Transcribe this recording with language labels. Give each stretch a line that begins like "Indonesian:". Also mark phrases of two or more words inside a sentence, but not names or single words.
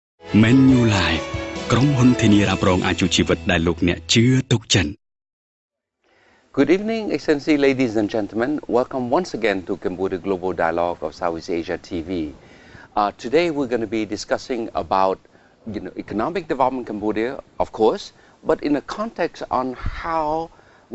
Khmer: Manulife ក្រុមហ៊ុនធានារ៉ាប់រងអាយុជីវិតដែលលោកអ្នកជឿទុកចិត្ត
English: Good evening, Excellency, ladies and gentlemen. Welcome once again to Cambodia Global Dialogue of Southeast Asia TV. Today we're going to be discussing about economic development in Cambodia, of course, but in a context on how we